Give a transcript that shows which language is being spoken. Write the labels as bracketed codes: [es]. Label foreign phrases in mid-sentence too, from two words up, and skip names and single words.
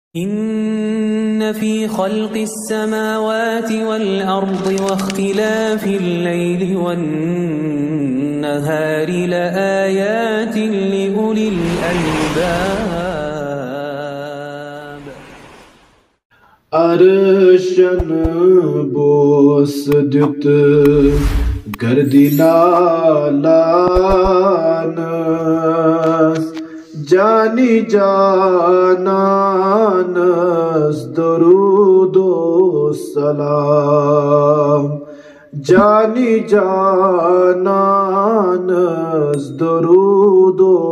[ar] إن في خلق السماوات والأرض واختلاف الليل والنهار لآيات لأولي الألباب [ks] عرشن بوس دیُت گردنہ لانس جانی جانس درودو سلام جانی جانس درودو